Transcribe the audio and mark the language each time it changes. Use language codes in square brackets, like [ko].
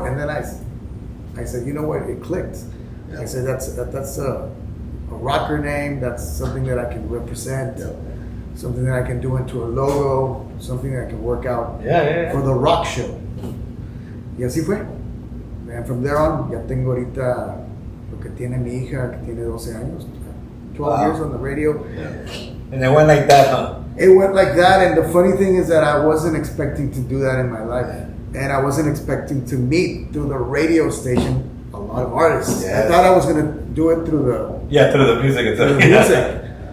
[en] And then I said, you know what, it clicked. Yeah. I said, that's a rocker name, that's something that I can represent, Yeah. something that I can do into a logo, something that I can work out Yeah. for the rock show. [es] Y así fue. [en] And from there on, [es] ya tengo ahorita lo que tiene mi hija, que tiene 12 años, 12 [en] Wow. years on the radio. And it went like that, huh? It went like that, and the funny thing is that I wasn't expecting to do that in my life. And I wasn't expecting to meet through the radio station a lot of artists. Yes. I thought I was going to do it through Yeah, through the music the itself. music.